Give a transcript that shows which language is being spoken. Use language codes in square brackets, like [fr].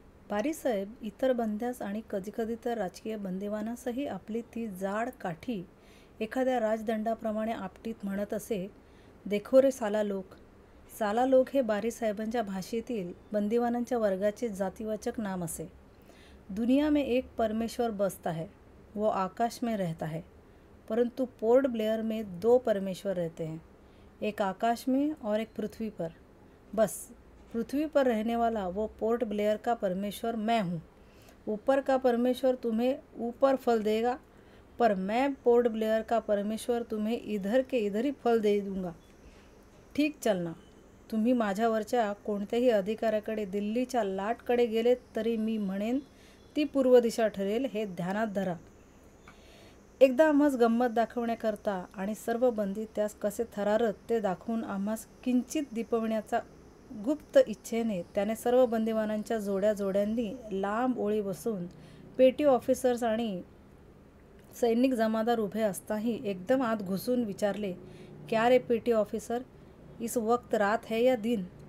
[mr] बारीसाहेब इतर बंद्यास आणि कधीकधी तर राजकीय बंदिवानासही आपली ती जाड काठी एखाद्या राजदंडाप्रमाणे आपटीत म्हणत असे, [hi] देखो रे साला लोक. [mr] साला लोक हे बारीसाहेबांच्या भाषेतील बंदिवानांच्या वर्गाचे जातीवाचक नाम असे. [hi] दुनिया में एक परमेश्वर बसता है, वो आकाश में रहता है, परंतु पोर्ट ब्लेयर में दो परमेश्वर रहते हैं, एक आकाश में और एक पृथ्वी पर. बस पृथ्वी पर रहने वाला वो पोर्ट ब्लेयर का परमेश्वर मैं हूँ. ऊपर का परमेश्वर तुम्हें ऊपर फल देगा, पर मैं पोर्ट ब्लेयर का परमेश्वर तुम्हें इधर के इधर ही फल दे दूंगा. ठीक चलना. [mr] तुम्ही माझ्यावरच्या कोणत्याही अधिकाऱ्याकडे दिल्लीच्या लाटकडे गेलेत तरी मी म्हणेन ती पूर्व दिशा ठरेल, हे ध्यानात धरा. एकदा आम्हास गंमत दाखवण्याकरता आणि सर्व बंदी त्यास कसे थरारत ते दाखवून आम्हास किंचित दिपविण्याचा गुप्त इच्छेने त्याने सर्व बंदिवानांच्या जोड्या जोड्यांनी लांब ओळी बसून पेटी ऑफिसर्स आणि सैनिक जमादार उभे असताही एकदम आत घुसून विचारले, [hi] क्या रे पेटी ऑफिसर, इस वक्त रात है या दिन?